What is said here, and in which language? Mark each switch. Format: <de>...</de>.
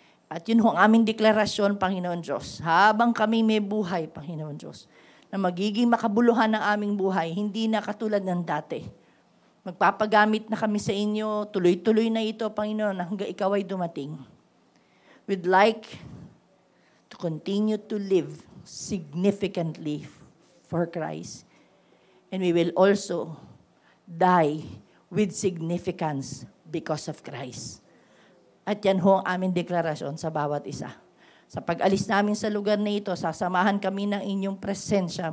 <tl>At yun ang aming deklarasyon, Panginoon Diyos. Habang kami may buhay, Panginoon Diyos, na magiging makabuluhan ng aming buhay, hindi na katulad ng dati. Magpapagamit na kami sa inyo, tuloy-tuloy na ito, Panginoon, hanggang ikaw ay dumating.</tl> <en>We'd like to continue to live significantly for Christ. And we will also die with significance because of Christ.</en> <tl>At yan ho ang aming deklarasyon sa bawat isa. Sa pag-alis namin sa lugar na ito, sasamahan kami ng inyong presensya.</tl>